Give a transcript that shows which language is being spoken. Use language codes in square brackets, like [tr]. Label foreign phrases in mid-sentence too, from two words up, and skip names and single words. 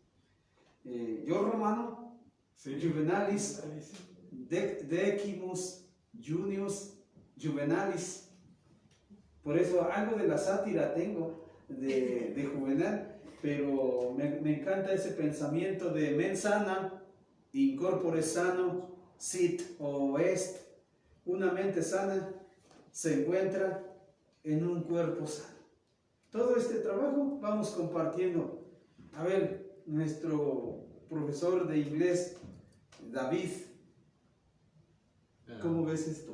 [es] Yo romano, sí. Juvenalis, Decimus, Junius, Juvenalis. Por eso algo de la sátira tengo de Juvenal, pero me encanta ese pensamiento de [la] mens sana, in corpore sano, sit [es] o est. Una mente sana se encuentra en un cuerpo sano. Todo este trabajo vamos compartiendo. A ver, nuestro profesor de inglés, David, ¿cómo ves esto?